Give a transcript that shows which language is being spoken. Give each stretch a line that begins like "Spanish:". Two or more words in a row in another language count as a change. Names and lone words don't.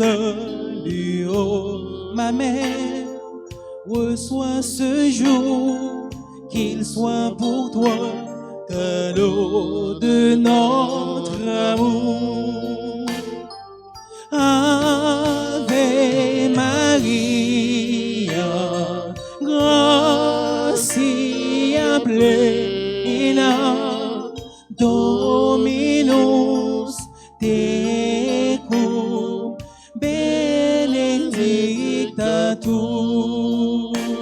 French: du haut, ma mère, reçois ce jour, qu'il soit pour toi cadeau de notre amour.
Latin: Ave Maria, gratia plena, Dominus tecum, benedicta tu.